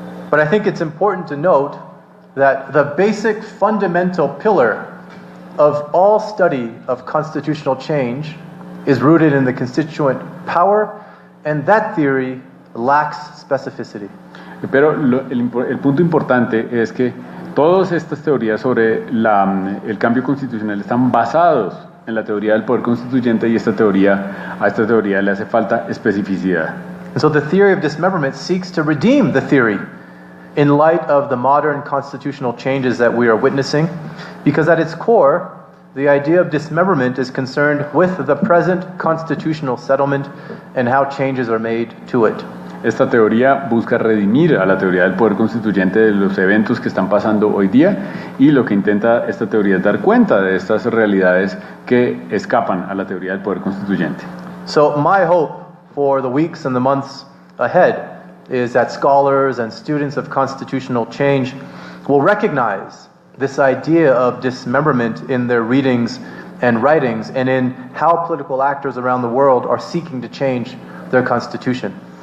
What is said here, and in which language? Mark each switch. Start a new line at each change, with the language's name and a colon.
English: But I think it's important to note that the basic fundamental pillar of all study of constitutional change is rooted in the constituent power, and that theory lacks specificity.
Spanish: Pero el punto importante es que todas estas teorías sobre el cambio constitucional están basados en la teoría del poder constituyente, y a esta teoría le hace falta especificidad.
English: And so the theory of dismemberment seeks to redeem the theory in light of the modern constitutional changes that we are witnessing, because at its core, the idea of dismemberment is concerned with the present constitutional settlement and how changes are made to it.
Spanish: Esta teoría busca redimir a la teoría del poder constituyente de los eventos que están pasando hoy día, y lo que intenta esta teoría es dar cuenta de estas realidades que escapan a la teoría del poder constituyente.
English: So my hope for the weeks and the months ahead is that scholars and students of constitutional change will recognize this idea of dismemberment in their readings and writings, and in how political actors around the world are seeking to change their constitution.